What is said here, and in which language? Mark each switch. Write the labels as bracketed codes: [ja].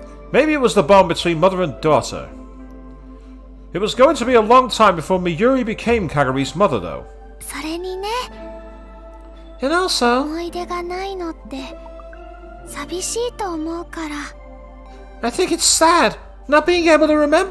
[en] Maybe it was the bond between mother and daughter. It was going to be a long time before Miyuri became Kagari's mother, though. [ja] それにね、 [en] And also, [ja] 思い出がないのって寂しいと思うから。 [en] I think it's sad not being able to remember